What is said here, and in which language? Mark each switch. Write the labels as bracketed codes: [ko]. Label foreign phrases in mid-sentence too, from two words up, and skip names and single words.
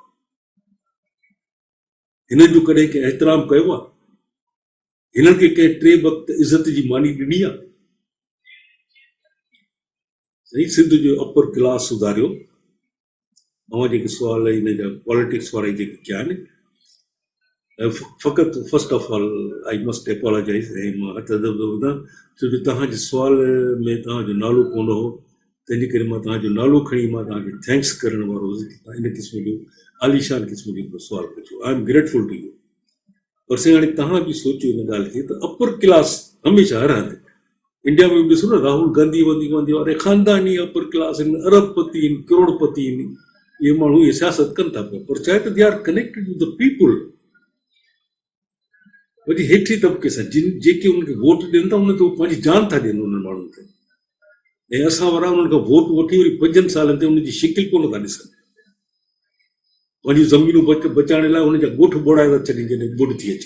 [sd] हिननि जो कॾहिं कंहिं एतिराम कयो आहे? हिननि खे कंहिं 3 वक़्त इज़त जी मानी ॾिनी आहे? साईं सिंध जो [en] upper class [sd] सुधारियो। अवां जेके सुवाल हिन जा पॉलिटिक्स वारा जेके कया आहिनि, फ़क़ति [en] first of all I must apologize, [sd] ऐं मां हथ अदब थो ॿुधां छो जो तव्हांजे सुवाल में तव्हांजो नालो कोन हो, तंहिंजे करे मां तव्हांजो नालो खणी मां तव्हांखे थैंक्स करण वारो इन क़िस्म जो आलीशान क़िस्म जो सुवाल पुछियो। [en] I am grateful to you. [sd] पर साईं हाणे तव्हां बि सोचियो इन ॻाल्हि खे त [en] upper class [sd] हमेशह हर हंधि, इंडिया में बि ॾिसो न, राहुल गांधी वारे ख़ानदानी [en] upper class [sd] आहिनि, अरबपति आहिनि, करोड़पति आहिनि, इहे माण्हू इहे सियासत कनि था पिया, पर छा आहे त [en] they are connected with the people, [sd] वरी हेठि तबिके सां जेके उनखे वोट ॾियनि था उनखे पंहिंजी जान था ॾियनि उन्हनि माण्हुनि खे, ऐं असां वारा उन्हनि खां वोट वठी वरी 5 सालनि ते उनजी शिकिल कोन था ॾिसनि, पंहिंजी ज़मीनूं बचाइण लाइ हुनजा ॻोठ ॿोड़ाए था छॾनि जॾहिं ॿुॾ थी अचे।